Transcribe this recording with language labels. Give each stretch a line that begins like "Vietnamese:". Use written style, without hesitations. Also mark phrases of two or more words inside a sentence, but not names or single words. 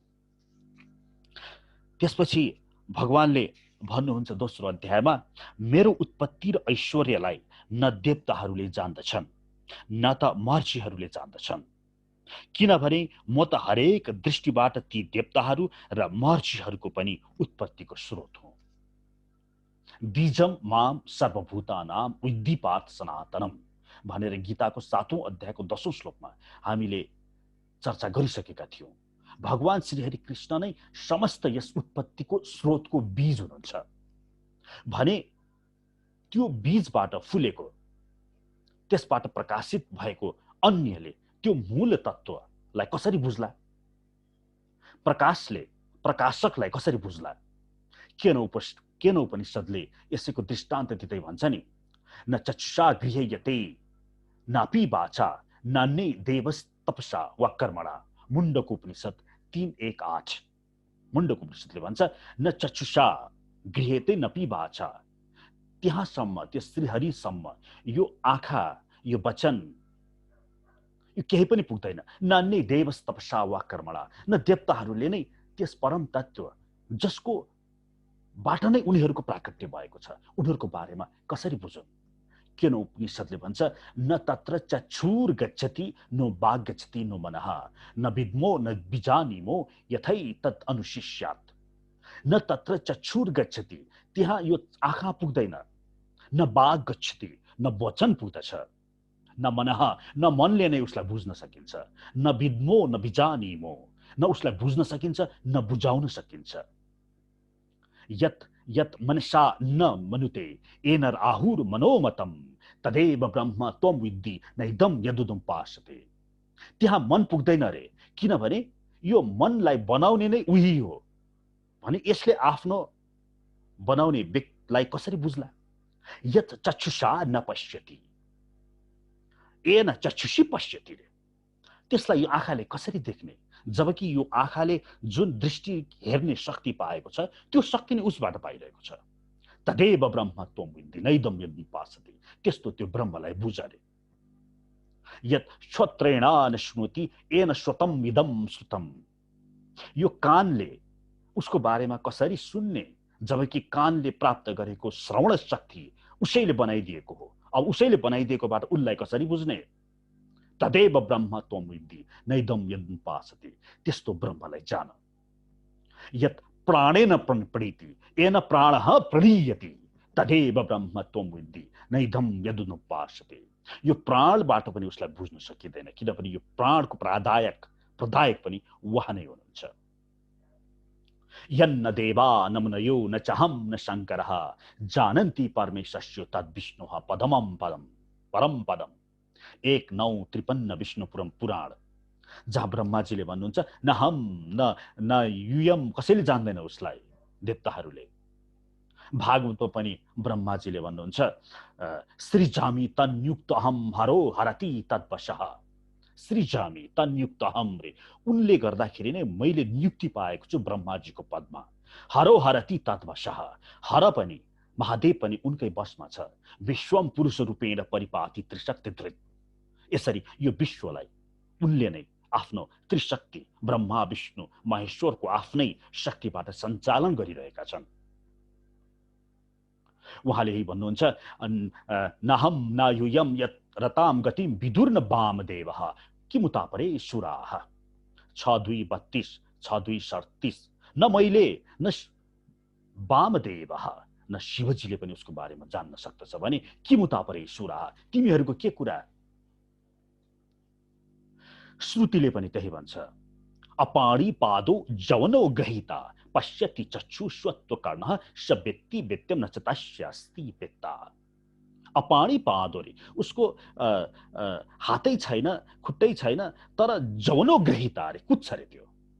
Nepali: त्यसपछि भगवानले भन्नुहुन्छ दोस्रो अध्यायमा, मेरो उत्पत्ति र ऐश्वर्यलाई न देवताहरूले जान्दछन् न त महर्षिहरूले जान्दछन्, किनभने म त हरेक दृष्टिबाट ती देवताहरू र महर्षिहरूको पनि उत्पत्तिको स्रोत हुँ।
Sanskrit: बीजम माम सर्वभूतानां विद्धि पार्थ सनातनम
Nepali: भनेर गीताको 7औं अध्यायको 10औं श्लोकमा हामीले चर्चा गरिसकेका थियौं। भगवान श्रीहरि कृष्ण नै समस्त यस उत्पत्तिको स्रोतको बीज हुनुहुन्छ भने त्यो बीजबाट फुलेको, त्यसबाट प्रकाशित भएको अन्यले त्यो मूल तत्त्वलाई कसरी बुझ्ला? प्रकाशले प्रकाशकलाई कसरी बुझ्ला? केन उपनिषद्ले यसैको दृष्टान्त दिँदै भन्छ नि,
Sanskrit: न चक्षुषा गृह्यते नापि वाचा नान्ये देवस्तपसा वा कर्मणा।
Nepali: मुण्डको उपनिषद 3:1-8 मुण्डको उपनिषदले भन्छ,
Sanskrit: न चक्षुषा गृह्यते नपि वाचा,
Nepali: त्यहाँसम्म, त्यो श्रीहरिसम्म यो आँखा, यो वचन, यो केही पनि पुग्दैन।
Sanskrit: नान्ये देवस्तपसा वा कर्मणा,
Nepali: न देवताहरूले नै त्यस परम तत्त्व जसको बाट नै उनीहरूको प्राकट्य भएको छ, उनीहरूको बारेमा कसरी बुझुन्? किन उपनिषदले भन्छ
Sanskrit: न तत्र चक्षुर गच्छति नो बाग गच्छति नो मनः न विद्मो न बिजानीमो यथै तत् अनुशिष्यात्। न तत्र चक्षुर गच्छति,
Nepali: त्यहाँ यो आँखा पुग्दैन,
Sanskrit: न बाग गच्छति,
Nepali: न वचन पुग्दछ, न मनः, न मनले नै उसलाई बुझ्न सकिन्छ,
Sanskrit: न विद्मो न बिजानीमो,
Nepali: न उसलाई बुझ्न सकिन्छ न बुझाउन सकिन्छ।
Sanskrit: यत् यत् मनसा न मनुते येन राहुर मनोमतम तदेव ब्रह्म त्वं विद्धि नैदम यदुदम पासते।
Nepali: त्यहाँ मन पुग्दैन रे, किनभने यो मनलाई बनाउने नै उही हो भने यसले आफ्नो बनाउने व्यक्तिलाई कसरी बुझ्ला।
Sanskrit: यत् चक्षुषा न पश्यति येन चक्षुषी पश्यति
Nepali: रे, त्यसलाई यो आँखाले कसरी देख्ने, जबकि यो आँखाले जुन दृष्टि हेर्ने शक्ति पाएको छ त्यो शक्ति नै उसबाट पाइरहेको छ।
Sanskrit: तदेव ब्रह्म त्वं विद्धि नैदम यदि पासते,
Nepali: त्यस्तो त्यो ब्रह्मलाई बुझ रे।
Sanskrit: यत् श्रोत्रेण न श्रुणोति येन श्रुतम इदम श्रुतम,
Nepali: यो कानले उसको बारेमा कसरी सुन्ने, जबकि कानले प्राप्त गरेको श्रवण शक्ति उसैले बनाइदिएको हो। अब उसैले बनाइदिएकोबाट उसलाई कसरी बुझ्ने।
Sanskrit: तदेव ब्रह्म त्वं विद्धि नैदम यदि पासते,
Nepali: त्यस्तो ब्रह्मलाई जान।
Sanskrit: यत् प्राणेन प्रणीति येन प्राणः प्रणीयति तदेव ब्रह्म त्वं विद्धि नैदम यदुनुपासते,
Nepali: यो प्राणबाट पनि उसलाई बुझ्न सकिँदैन, किनभने यो प्राणको प्रदायक पनि उहाँ नै हुनुहुन्छ।
Sanskrit: यन्न देवा न मुनयो न चाहम न शंकरः जानन्ति परमेशस्य तद्विष्णुः पदमं पदम परम पदम। 1953 विष्णुपुरम पुराण,
Nepali: जहाँ ब्रह्माजीले भन्नुहुन्छ
Sanskrit: न हम न युयम,
Nepali: कसैले जान्दैन उसलाई देवताहरूले। भागवतमा पनि ब्रह्माजीले भन्नुहुन्छ
Sanskrit: सृजामि तन्युक्त अहम हरो हरति तद्वशः। सृजामि तन्युक्त अहम
Nepali: रे, उनले गर्दाखेरि नै मैले नियुक्ति पाएको छु ब्रह्माजीको पदमा।
Sanskrit: हरो हरति तद्वशः,
Nepali: हर पनि महादेव पनि उनकै बसमा छ।
Sanskrit: विश्वम पुरुष रूपेण परिपाति त्रिशक्ति धृत,
Nepali: यसरी यो विश्वलाई उनले नै आफ्नो त्रिशक्ति ब्रह्मा विष्णु महेश्वरको आफ्नै शक्तिबाट सञ्चालन गरिरहेका छन्। उहाँले यही भन्नुहुन्छ
Sanskrit: नहम न युयम यत् रताम गतिम विदुर्न वामदेवः किमुता परे सुराः।
Nepali: 6232 6237, न मैले न वामदेवः न शिवजीले पनि उसको बारेमा जान्न सक्दछ भने
Sanskrit: किमुता परे सुराः,
Nepali: तिमीहरूको के कुरा। श्रुतिले पनि त्यही भन्छ
Sanskrit: अपाणी पादो जवनो गहिता पश्यति चक्षु स्वत्व कर्णः स व्यक्ति व्यत्यम न तस्यास्ति वेत्ता। अपाणी पादो
Nepali: रे, उसको हातै छैन खुट्टै छैन तर
Sanskrit: जवनो गहिता
Nepali: रे, कुद्छ रे त्यो।